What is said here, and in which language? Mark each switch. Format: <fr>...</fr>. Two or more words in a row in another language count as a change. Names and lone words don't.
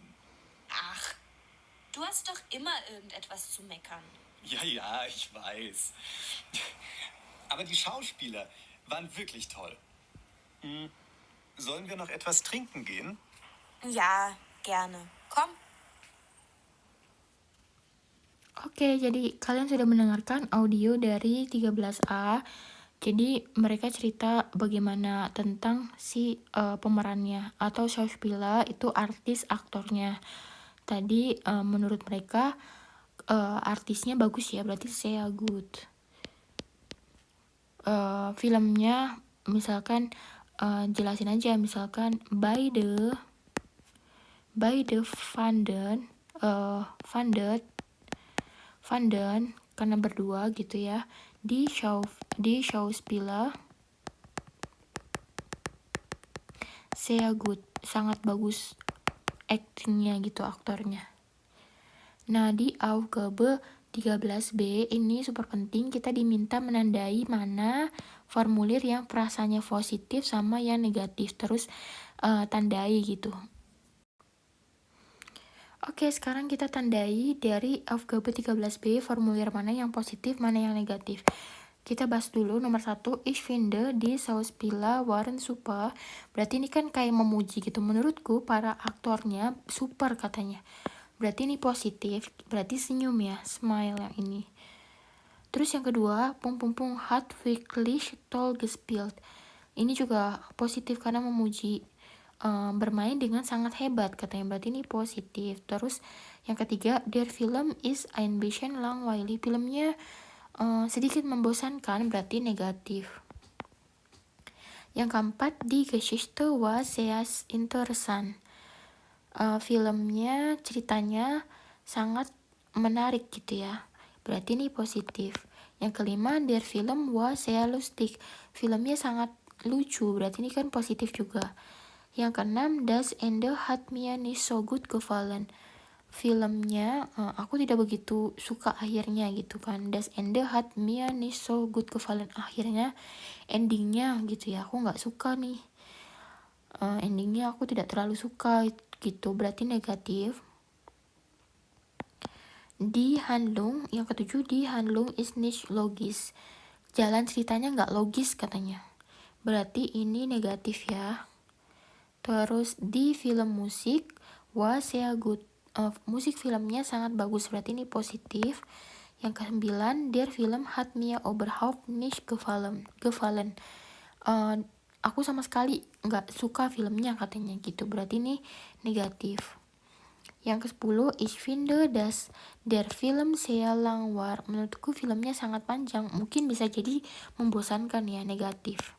<de>Ach, du hast doch immer irgendetwas zu meckern. Ja, ich weiß. Aber die Schauspieler waren wirklich toll. Sollen wir noch etwas trinken gehen? Ja, gerne. Komm.</de> <id>Oke, jadi kalian sudah mendengarkan audio dari 13A. Jadi mereka cerita bagaimana tentang si pemerannya atau Schauspieler, itu artis aktornya. Tadi menurut mereka artisnya bagus ya, berarti</id> <de>sehr gut.</de> <id>Filmnya misalkan jelasin aja, misalkan</id> <de>beide fanden</de> <id>karena berdua gitu ya, di</id> <de>Schauspieler sehr gut,</de> <id>sangat bagus actingnya gitu, aktornya. Nah, di Aufgabe 13B ini super penting, kita diminta menandai mana formulir yang frasanya positif sama yang negatif, terus tandai gitu. Oke, sekarang kita tandai dari Aufgabe 13B formulir mana yang positif, mana yang negatif. Kita bahas dulu nomor 1,</id> <de>ich finde die Schauspieler waren super.</de> <id>Berarti ini kan kayak memuji gitu. Menurutku para aktornya super katanya. Berarti ini positif, berarti senyum ya, smile yang ini. Terus yang kedua,</id> <de>pung hat wirklich toll gespielt.</de> <id>Ini juga positif karena memuji, bermain dengan sangat hebat katanya, berarti ini positif. Terus yang ketiga,</id> <de>der Film ist ein bisschen langweilig.</de> <id>Filmnya sedikit membosankan, berarti negatif. Yang keempat,</id> <de>die Geschichte war sehr interessant.</de> <id>Filmnya, ceritanya sangat menarik gitu ya, berarti ini positif. Yang kelima,</id> <de>der Film war sehr lustig.</de> <id>Filmnya sangat lucu, berarti ini kan positif juga. Yang keenam,</id> <de>das Ende hat mir nicht so gut gefallen.</de> <id>Filmnya aku tidak begitu suka akhirnya gitu kan.</id> <de>Das Ende hat mir nicht so gut gefallen.</de> <id>Akhirnya, endingnya gitu ya, aku nggak suka nih. Endingnya aku tidak terlalu suka gitu, berarti negatif.</id> <de>Die Handlung,</de> <id>yang ketujuh,</id> <de>die Handlung ist nicht logisch.</de> <id>Jalan ceritanya nggak logis katanya, berarti ini negatif ya. Terus di film</id> <de>musik war sehr gut.</de> <id>Musik filmnya sangat bagus, berarti ini positif. Yang ke-9,</id> <de>der Film hat mir überhaupt nicht gefallen.</de> <id>Aku sama sekali nggak suka filmnya katanya gitu, berarti ini negatif. Yang ke-10,</id> <de>ich finde dass der Film sehr lang war.</de> <id>Menurutku filmnya sangat panjang, mungkin bisa jadi membosankan ya, negatif.</id>